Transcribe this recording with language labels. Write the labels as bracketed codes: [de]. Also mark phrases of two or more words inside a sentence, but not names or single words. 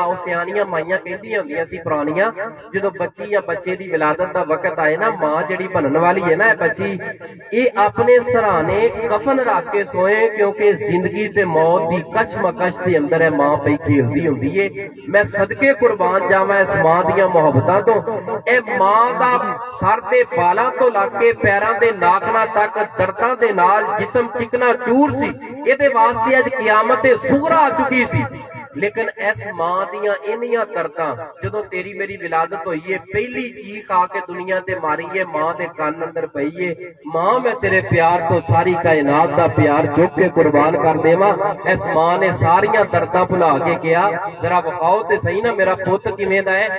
[pa] او سیانیاں مائیاں کہندیاں ہوندیاں سی پرانیاں، جدوں بچی یا بچے دی ولادت دا وقت آئے نا، ماں جڑی بنن والی ہے نا اے بچی، اے اپنے سرانے کفن رکھ کے سوئے، کیونکہ زندگی تے موت دی کچ مکش دے اندر ہے ماں پئی کھیلدی ہوندی ہے۔ میں صدقے قربان جاواں اس ماں دیاں محبتاں تو، اے ਮਾਂ ਦਾ ਸਰ ਦੇ ਬਾਲਾਂ ਤੋਂ ਲੱਗ ਕੇ ਪੈਰਾਂ ਦੇ ਨਾਖਾਂ ਤੱਕ ਦਰਦਾਂ ਦੇ ਨਾਲ ਜਿਸਮ ਚਿਕਨਾ ਚੂਰ ਸੀ। ਇਹਦੇ ਵਾਸਤੇ ਅੱਜ ਕਿਆਮਤ ਤੇ ਸੁਗਰਾ ਆ ਚੁੱਕੀ ਸੀ। ਲੇਕਿਨ ਇਸ ਮਾਂ ਦੀਆਂ ਇੰਨੀਆਂ ਦਰਦਾਂ ਜਦੋਂ ਤੇਰੀ ਮੇਰੀ ਵਿਲਾਦਤ ਹੋਈ ਹੈ, ਪਹਿਲੀ ਚੀਖ ਆਕੇ ਦੁਨੀਆ ਤੇ ਮਾਰੀ ਹੈ, ਮਾਂ ਦੇ ਕੰਨ ਅੰਦਰ ਪਈ ਹੈ, ਮਾਂ ਮੈਂ ਤੇਰੇ ਪਿਆਰ ਤੋਂ ਸਾਰੀ ਕਾਇਨਾਤ ਦਾ ਪਿਆਰ ਚੁੱਕ ਕੇ ਕੁਰਬਾਨ ਕਰ ਦੇਵਾਂ। ਇਸ ਮਾਂ ਨੇ ਸਾਰੀਆਂ ਦਰਦਾਂ ਭੁਲਾ ਕੇ ਕਿਹਾ ਜ਼ਰਾ ਵਿਖਾਓ ਤੇ ਸਹੀ ਨਾ ਮੇਰਾ ਪੁੱਤ ਕਿਵੇਂ ਦਾ ਹੈ।